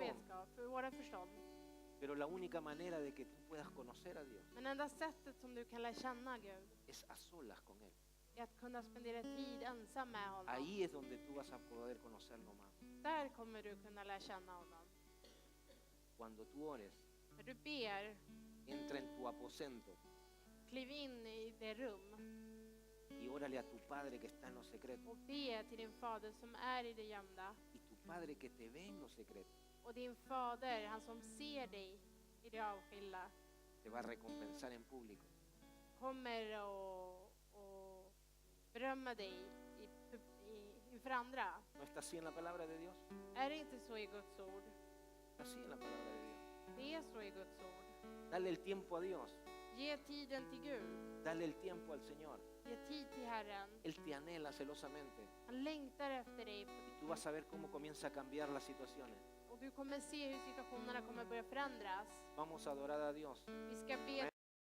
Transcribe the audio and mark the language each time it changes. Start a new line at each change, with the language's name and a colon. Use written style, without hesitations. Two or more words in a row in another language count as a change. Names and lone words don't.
Swedish: vetskap, för våran förstånd.
Spanish: Pero la única manera de que tú puedas conocer a Dios
Swedish: Men enda sättet som du kan lära känna Gud
Spanish: es a solas con Él.
Swedish: är att kunna spendera tid ensam med honom.
Spanish: Ahí es donde tú vas a poder conocerlo más.
Swedish: Där kommer du kunna lära känna honom.
Spanish: Cuando tú ores,
Swedish: När du ber,
Spanish: entra en tu aposento
Swedish: kliv in i det rum
Spanish: y órale a tu Padre que está en lo secreto.
Swedish: och be till din fader som är i det gömda.
Spanish: Y tu Padre que te ve en lo secreto
Swedish: Och din fader, han som ser dig i det avskilda,
Spanish: te va a recompensar en público.
Swedish: kommer och berömma dig inför andra.
Spanish: ¿No está así en la palabra de Dios?
Swedish: Är det inte så i Guds ord?
Spanish: Está así en la palabra de Dios.
Swedish: Det är så i Guds ord.
Spanish: Dale el tiempo a Dios.
Swedish: Ge tiden till Gud.
Spanish: Dale el tiempo al Señor.
Swedish: Ge tid till Herren.
Spanish: Él te anhela celosamente.
Swedish: Han längtar efter dig.
Spanish: Y tú vas a ver cómo comienza a cambiar las situaciones.
Swedish: Och du kommer se hur situationerna kommer börja förändras.
Spanish: Vamos a adorar a Dios.
Swedish: Vi ska be